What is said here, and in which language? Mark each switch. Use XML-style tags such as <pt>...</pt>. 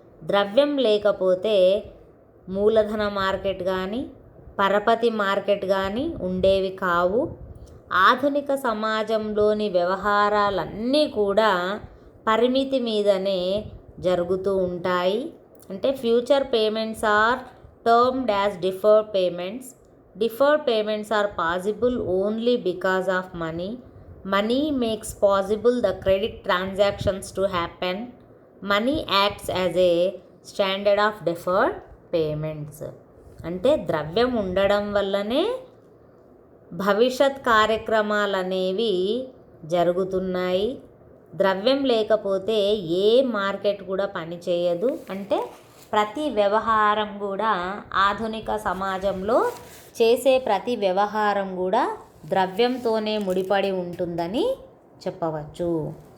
<te>ద్రవ్యం లేకపోతే మూలధన మార్కెట్ కానీ పరపతి మార్కెట్ కానీ ఉండేవి కావు. ఆధునిక సమాజంలోని వ్యవహారాలన్నీ కూడా పరిమితి మీదనే జరుగుతూ ఉంటాయి. అంటే</te> <en>Future payments are termed as deferred payments. Deferred payments are possible only because of money. Money makes possible the credit transactions to happen. Money acts as a standard of deferred payments.</en> <te>అంటే ద్రవ్యం ఉండడం వల్లనే భవిష్యత్ కార్యక్రమాలు అనేవి జరుగుతున్నాయి. ద్రవ్యం లేకపోతే ఏ మార్కెట్ కూడా పనిచేయదు. అంటే ప్రతి వ్యవహారం కూడా ఆధునిక సమాజంలో చేసే ప్రతి వ్యవహారం కూడా ద్రవ్యంతోనే ముడిపడి ఉంటుందని చెప్పవచ్చు.</te>